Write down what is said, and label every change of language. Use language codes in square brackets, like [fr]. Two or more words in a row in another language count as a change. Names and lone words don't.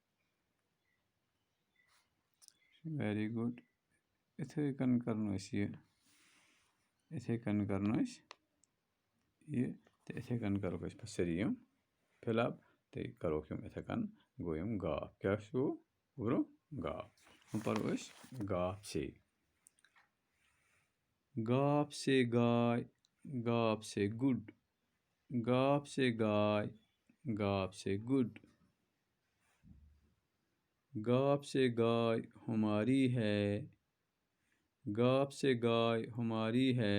[en] Very good. [ks] یِتھَے کٔنۍ کَرُن أسۍ یہِ، یِتھَے کٔنۍ کَرُن أسۍ یہِ تہٕ یِتھَے کٔنۍ کَروکھ أسۍ پَتہٕ سٲری یِم [en] fill up [ks] تہٕ کَروکھ یِم یِتھَے کٔنۍ. گوٚو یِم گاف. کیٛاہ چھُ گوٚبرو؟ گاف. وۄنۍ پَرو أسۍ گاف سے. [ur] گاف سے گاے، گاف سے گُڈ. گاف سے گاے، گاف سے گُڈ. گاف سے گائے ہماری ہے، گاف سے گائے ہماری ہے.